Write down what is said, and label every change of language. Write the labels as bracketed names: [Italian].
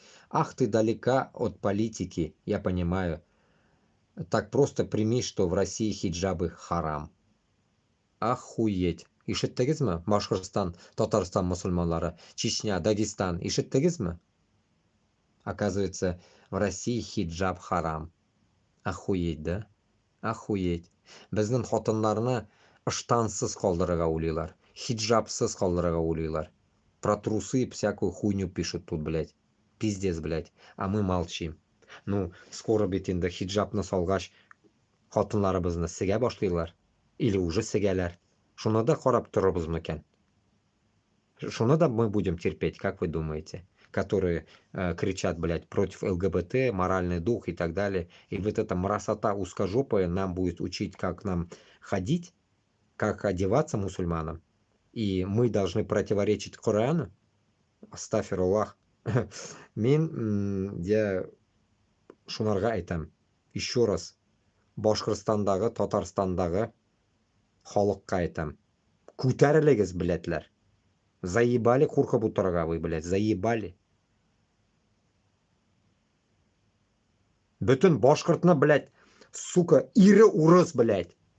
[Russian] Ах, ты далека от политики, я понимаю. Так просто прими, что в России хиджабы харам. Охуеть. [Tatar] Ишеттегизме? Башкортостан, Татарстан мусульманлары, Чечня, Дагестан. Ишеттегизме? [Russian] Оказывается, в России хиджаб харам. Охуеть, да? Охуеть. [Tatar] Безнең хатыннарны ыштансыз калдырырга уйлыйлар. Хиджабсыз калдырырга уйлыйлар. [Russian] Про трусы и всякую хуйню пишут тут, блядь. Пиздец, блядь. А мы молчим. [Tatar] Ну, скоро бит инде хиджабны салгач хатыннарыбызны сегә башлыйлар. [Russian] Или уже [Tatar] сегәләр. Шуны да карап торырбыз микән? Шуны да [Russian] мы будем терпеть, как вы думаете? Которые кричат, блядь, против ЛГБТ, моральный дух и так далее. И вот эта мразота узкожопая нам будет учить, как нам ходить, как одеваться мусульманам. И мы должны противоречить Корану. [Tatar] Астафируллах. Я шунарга айтам. [Russian] Еще раз. [Tatar] Башкортстандағы, Татарстандағы халыққа айтам. Күтәрелегез, блядьләр. [Russian] Заебали [Tatar] куркап утырырга [Russian] вы, блядь, заебали. [Tatar] Бөтен башкортны, блядь, сука, ире урыс, блядь.